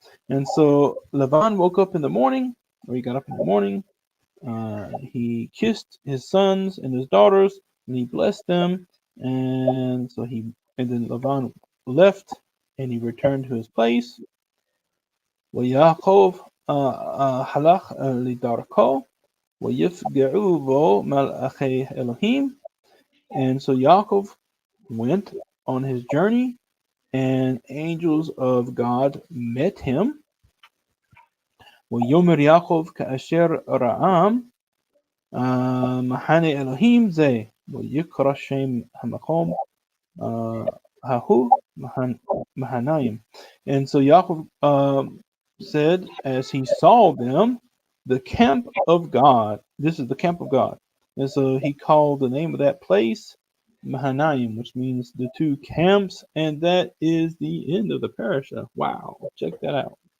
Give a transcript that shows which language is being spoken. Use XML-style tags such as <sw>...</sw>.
<en>And so Laban woke up in the morning, or he got up in the morning, he kissed his sons and his daughters, and he blessed them, and then Laban left, and he returned to his place.</en> <he>ويعقوب הלך לדרכו ויפגעו בו מלאכי אלוהים.</he> <en>And so Yaakov went on his journey, and angels of God met him.</en> <he>ויאמר יעקב כאשר רעם מחנה אלוהים זה ויקרא שם המקום ההוא Mahanaim.</he> <en>And so Yaakov said, as he saw them, the camp of God. This is the camp of God. And so he called the name of that place Mahanaim, which means the two camps. And that is the end of the parasha. Wow, check that out.</en>